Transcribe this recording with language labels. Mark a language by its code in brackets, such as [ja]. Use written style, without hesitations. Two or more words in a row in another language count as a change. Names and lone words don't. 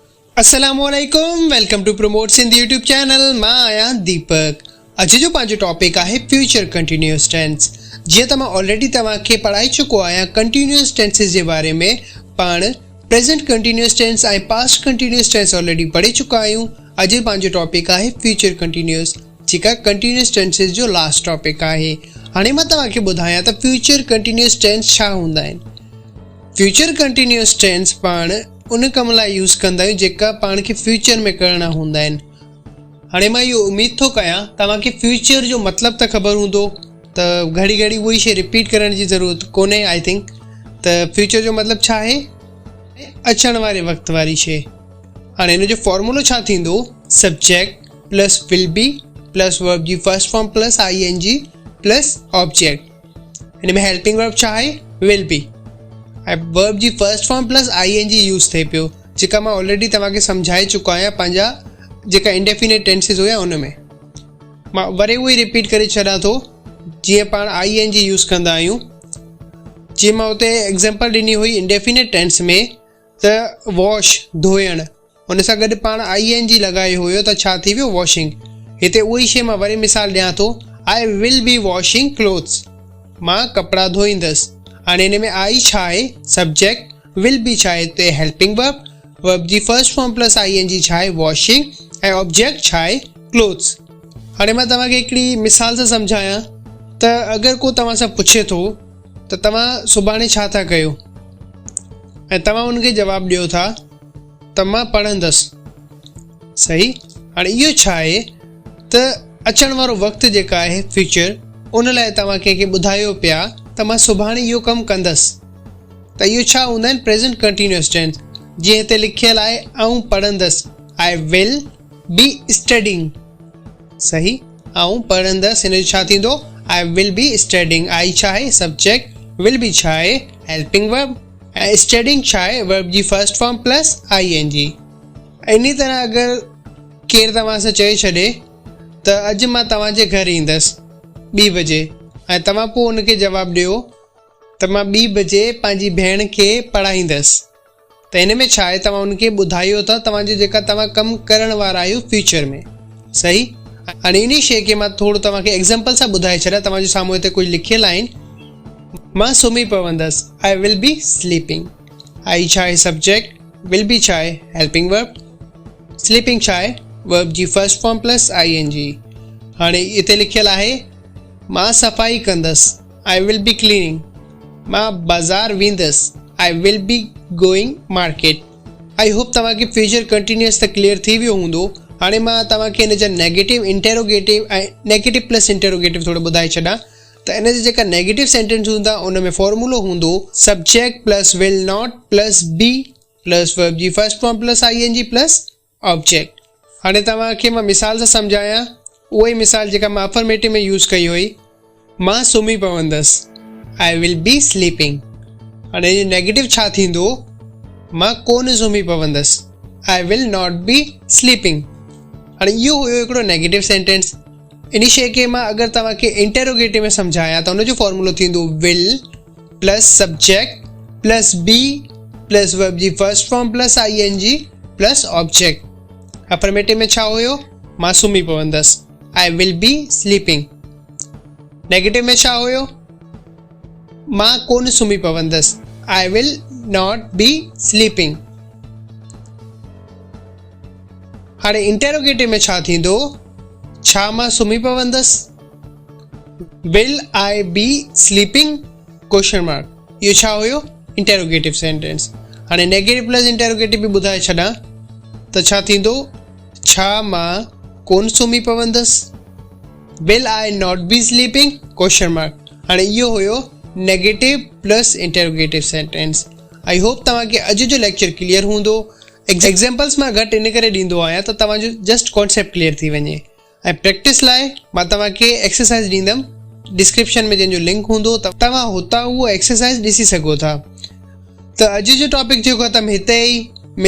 [sd] अस्सलामुअलैकुम, [en] welcome to Promote Sindhi YouTube channel. [sd] मां आहियां दीपक। अॼु जो पंहिंजो टॉपिक आहे [en] future continuous tense. [sd] जीअं त मां ऑलरेडी तव्हांखे पढ़ाई चुको आहियां [en] continuous tenses [sd] जे बारे में। पाण [en] present continuous tense [sd] ऐं [en] past continuous tense already [sd] पढ़ी चुका आहियूं। अॼु पंहिंजो टॉपिक आहे [en] future continuous, [sd] जेका [en] continuous tenses [sd] जो [en] last topic [sd] आहे। हाणे मां तव्हांखे ॿुधायां त [en] future continuous tense [sd] छा हूंदा आहिनि। [en] future continuous tense [sd] पाण उन कम लाइ यूज़ कंदा आहियूं जेका पाण खे फ्यूचर में करणा हूंदा आहिनि। हाणे मां इहो उमेद थो कयां तव्हांखे फ्यूचर जो मतिलबु त ख़बर हूंदो, त घड़ी घड़ी उहा ई शइ रिपीट करण जी ज़रूरत कोन्हे। [en] I think [sd] त फ्यूचर जो मतिलबु छा आहे, अचण वारे वक़्त वारी शइ। हाणे हिन जो फॉर्मूलो छा थींदो, [en] subject plus will be plus verb जी first form plus ING plus object। [sd] हिन में [en] helping verb [sd] छा आहे, [en] will be. [sd] वर्ब जी [en] first form plus ING use [sd] थिए पियो, जेका मां ऑलरेडी तव्हांखे सम्झाए चुको आहियां पंहिंजा जेका [en] indefinite tenses [sd] हुया उन में। मां वरी उहो ई रिपीट करे छॾां थो। जीअं पाण [en] ING use [sd] कंदा आहियूं, जीअं मां हुते एग्ज़ाम्पल ॾिनी हुई [en] indefinite tense [sd] में, त वॉश धोइण, हुन सां गॾु पाण ING लॻायो हुयो त छा थी वियो, वॉशिंग। हिते उहा ई शइ मां वरी मिसाल ॾियां थो, [en] I will be washing clothes, [sd] मां कपिड़ा धोईंदसि। हाणे हिन में आई छा आहे, सब्जेक्ट, [en] will be [sd] छा आहे, हिते [en] helping verb, [sd] वर्ब जी [en] first form plus ING [sd] छा आहे, वॉशिंग, ऐं ऑब्जेक्ट छा आहे, क्लोथ्स। हाणे मां तव्हांखे हिकिड़ी मिसाल सां सम्झायां त अगरि को तव्हां सां पुछे थो त तव्हां सुभाणे छा था कयो, ऐं तव्हां उनखे जवाबु ॾियो था त मां पढ़ंदसि। सही। हाणे इहो छा आहे त अचण वारो वक़्तु जेका आहे फ्यूचर, उन लाइ तव्हां कंहिंखे ॿुधायो पिया त मां सुभाणे इहो कमु कंदसि। त इहो छा हूंदा आहिनि, [en] present continuous tense. [sd] जीअं हिते लिखियलु आहे, आऊं पढ़ंदसि, [en] I will be studying. [sd] सही, आऊं पढ़ंदसि, हिन जो छा थींदो, [en] I will be studying. [sd] आई छा आहे, सब्जेक्ट, [en] will be [sd] छा आहे, [en] helping verb, [sd] ऐं स्टडिंग छा आहे, [en] verb जी first form plus ING। [sd] इन तरह अगरि केरु तव्हां सां चई छॾे त अॼु मां तव्हांजे घर ईंदसि 2 बजे, ऐं तव्हां पोइ उनखे जवाबु ॾियो त मां 2 बजे पंहिंजी भेण खे पढ़ाईंदसि, त हिन में छा आहे, तव्हां उनखे ॿुधायो था तव्हांजो जेका तव्हां कमु करण वारा आहियो फ्यूचर में। सही। हाणे इन शइ खे मां थोरो तव्हांखे एग्ज़ाम्पल सां ॿुधाए छॾियां। तव्हांजे साम्हूं हिते कुझु लिखियलु आहिनि, मां सुम्ही पवंदसि, [en] I will be sleeping. [sd] आई छा आहे, सब्जेक्ट, [en] will be [sd] छा आहे, [en] helping verb, [sd] स्लीपिंग छा आहे, [en] verb जी first form plus ING। [sd] हाणे हिते लिखियलु आहे, मां सफ़ाई कंदसि, [en] I will be cleaning. [sd] मां बाज़ार वेंदसि, [en] I will be going market. I hope [sd] तव्हांखे [en] future continuous [sd] त क्लियर थी वियो हूंदो। हाणे मां तव्हांखे हिन जा [en] negative, interrogative [sd] ऐं [en] negative plus interrogative [sd] थोरो ॿुधाए छॾां। त इन जा जेका [en] negative sentence [sd] हूंदा उन में फॉर्मूलो हूंदो, [en] subject plus will not plus be plus verb जी first form plus ING plus object। [sd] हाणे तव्हांखे मां मिसाल सां सम्झायां, उहा ई मिसाल जेका मां अफर्मेटिव में यूज़ कई हुई, मां सुम्ही पवंदसि, [en] I will be sleeping. [sd] हाणे नेगेटिव छा थींदो, मां कोन सुम्ही पवंदसि, [en] I will not be sleeping. [sd] हाणे इहो हुयो हिकिड़ो [en] negative sentence. [sd] इन शइ खे मां अगरि तव्हांखे इंटेरोगेटिव में सम्झायां त हुनजो फॉर्मूलो थींदो, [en] will plus subject plus be plus verb जी first form plus ING plus object। [sd] अफर्मेटिव में छा हुयो, मां सुम्ही पवंदसि, [en] I will be sleeping. [sd] नेगेटिव में छा हुयो, मां कोन सुम्ही पवंदसि, [en] I will not be sleeping. [sd] हाणे इंटेरोगेटिव में छा थींदो, छा मां सुम्ही पवंदसि, [en] will I be sleeping, question mark. [sd] इहो छा हुयो, [en] interrogative sentence. [sd] हाणे [en] negative plus interrogative [sd] बि ॿुधाए छॾां त छा थींदो, छा मां कोन सुम्ही पवंदसि, [en] will I not be sleeping, question mark. [sd] हाणे इहो हुयो [en] negative plus interrogative sentence. I hope [sd] तव्हांखे अॼु जो लेक्चर क्लियर हूंदो। एग्ज़ाम्पल्स मां घटि इन करे ॾींदो आहियां त तव्हांजो [en] just concept clear [sd] थी वञे। ऐं प्रैक्टिस लाइ मां तव्हांखे एक्सरसाइज़ ॾींदुमि डिस्क्रिप्शन में, जंहिंजो लिंक हूंदो त तव्हां हुतां उहो एक्सरसाइज़ ॾिसी सघो था। त अॼु जो टॉपिक जो ख़तमु हिते ई।